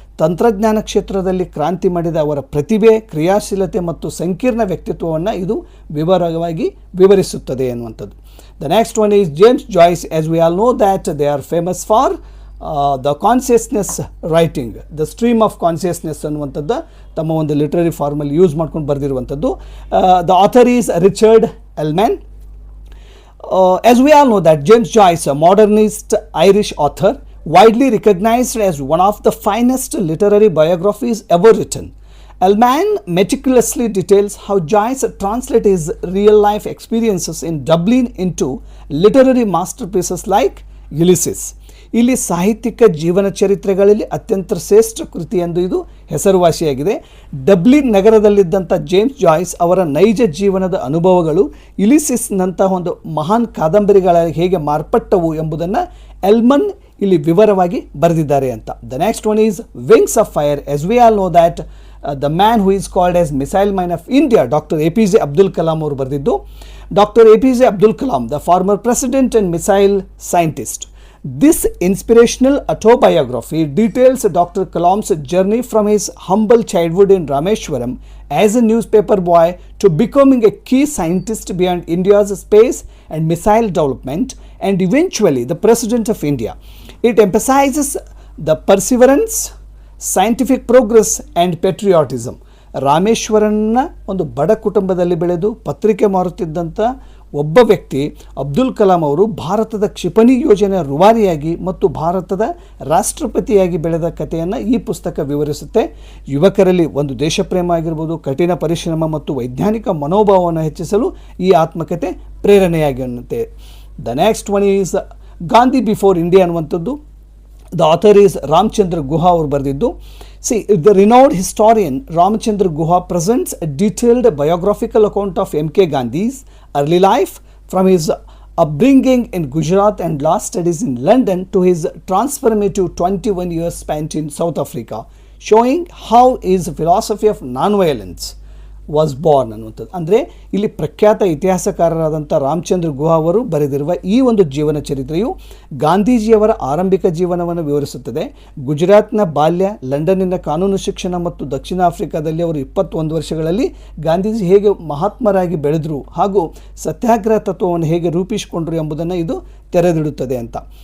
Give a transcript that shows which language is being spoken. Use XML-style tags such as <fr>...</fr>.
<kn>ತಂತ್ರಜ್ಞಾನ ಕ್ಷೇತ್ರದಲ್ಲಿ ಕ್ರಾಂತಿ ಮಾಡಿದ ಅವರ ಪ್ರತಿಭೆ, ಕ್ರಿಯಾಶೀಲತೆ ಮತ್ತು ಸಂಕೀರ್ಣ ವ್ಯಕ್ತಿತ್ವವನ್ನು ಇದು ವಿವರವಾಗಿ ವಿವರಿಸುತ್ತದೆ ಎನ್ನುವಂಥದ್ದು.</kn> <en>The next one is James Joyce. As we all know that they are famous for the consciousness writing, the stream of consciousness</en> <kn>ಅನ್ನುವಂಥದ್ದು ತಮ್ಮ ಒಂದು</kn> <en>literary ಫಾರ್ಮಲ್ಲಿ use</en> <kn>ಮಾಡ್ಕೊಂಡು ಬರೆದಿರುವಂಥದ್ದು.</kn> <en>The author is Richard Ellmann. As we all know that James Joyce, a modernist Irish author, widely recognized as one of the finest literary biographies ever written. Elman meticulously details how Joyce translated his real-life experiences in Dublin into literary masterpieces like Ulysses.</en> <kn>ಇಲ್ಲಿ ಸಾಹಿತ್ಯಿಕ ಜೀವನ ಚರಿತ್ರೆಗಳಲ್ಲಿ ಅತ್ಯಂತ ಶ್ರೇಷ್ಠ ಕೃತಿ ಎಂದು ಇದು ಹೆಸರುವಾಸಿಯಾಗಿದೆ. Dublin ನಗರದಲ್ಲಿದ್ದಂಥ James joys ಅವರ ನೈಜ ಜೀವನದ ಅನುಭವಗಳು ಇಲಿಸಿಸ್ನಂತಹ ಒಂದು ಮಹಾನ್ ಕಾದಂಬರಿಗಳಾಗಿ ಹೇಗೆ ಮಾರ್ಪಟ್ಟವು ಎಂಬುದನ್ನು ಎಲ್ಮನ್ ಇಲ್ಲಿ ವಿವರವಾಗಿ ಬರೆದಿದ್ದಾರೆ ಅಂತ.</kn> <en>The next one is wings of fire. As we all know that the man who is called as missile man of India, doctor APJ Abdul Kalam</en> <kn>ಅವರು ಬರೆದಿದ್ದು.</kn> <en>Doctor APJ Abdul Kalam, the former president and missile scientist. This inspirational autobiography details Dr. Kalam's journey from his humble childhood in Rameshwaram as a newspaper boy to becoming a key scientist beyond India's space and missile development and eventually the President of India. It emphasizes the perseverance, scientific progress and patriotism.</en> <kn>ರಾಮೇಶ್ವರನ್ನ ಒಂದು ಬಡ ಕುಟುಂಬದಲ್ಲಿ ಬೆಳೆದು ಪತ್ರಿಕೆ ಮಾರುತ್ತಿದ್ದಂಥ ಒಬ್ಬ ವ್ಯಕ್ತಿ ಅಬ್ದುಲ್ ಕಲಾಂ ಅವರು ಭಾರತದ ಕ್ಷಿಪಣಿ ಯೋಜನೆಯ ರೂವಾರಿಯಾಗಿ ಮತ್ತು ಭಾರತದ ರಾಷ್ಟ್ರಪತಿಯಾಗಿ ಬೆಳೆದ ಕಥೆಯನ್ನು ಈ ಪುಸ್ತಕ ವಿವರಿಸುತ್ತೆ. ಯುವಕರಲ್ಲಿ ಒಂದು ದೇಶಪ್ರೇಮ ಆಗಿರ್ಬೋದು, ಕಠಿಣ ಪರಿಶ್ರಮ ಮತ್ತು ವೈಜ್ಞಾನಿಕ ಮನೋಭಾವವನ್ನು ಹೆಚ್ಚಿಸಲು ಈ ಆತ್ಮಕಥೆ ಪ್ರೇರಣೆಯಾಗಿರುತ್ತೆ.</kn> <en>the next one is Gandhi before India</en> <kn>ಅನ್ನುವಂಥದ್ದು.</kn> <en>the author is Ramachandra Guha</en> <kn>ಅವರು ಬರೆದಿದ್ದು.</kn> <en>See, the renowned historian Ramchandra Guha presents a detailed biographical account of M.K. Gandhi's early life, from his upbringing in Gujarat and last studies in London to his transformative 21 years spent in South Africa, showing how his philosophy of non-violence was born</en> <kn>ಅನ್ನುವಂಥದ್ದು. ಅಂದರೆ ಇಲ್ಲಿ ಪ್ರಖ್ಯಾತ ಇತಿಹಾಸಕಾರರಾದಂಥ ರಾಮಚಂದ್ರ ಗುಹಾ ಅವರು ಬರೆದಿರುವ ಈ ಒಂದು ಜೀವನ ಚರಿತ್ರೆಯು ಗಾಂಧೀಜಿಯವರ ಆರಂಭಿಕ ಜೀವನವನ್ನು ವಿವರಿಸುತ್ತದೆ. ಗುಜರಾತ್ನ ಬಾಲ್ಯ, ಲಂಡನ್ನಿನ ಕಾನೂನು ಶಿಕ್ಷಣ ಮತ್ತು ದಕ್ಷಿಣ ಆಫ್ರಿಕಾದಲ್ಲಿ ಅವರು 21 ವರ್ಷಗಳಲ್ಲಿ ಗಾಂಧೀಜಿ ಹೇಗೆ ಮಹಾತ್ಮರಾಗಿ ಬೆಳೆದರು ಹಾಗೂ ಸತ್ಯಾಗ್ರಹ ತತ್ವವನ್ನು ಹೇಗೆ ರೂಪಿಸಿಕೊಂಡರು ಎಂಬುದನ್ನು ಇದು ತೆರೆದಿಡುತ್ತದೆ ಅಂತ.</kn>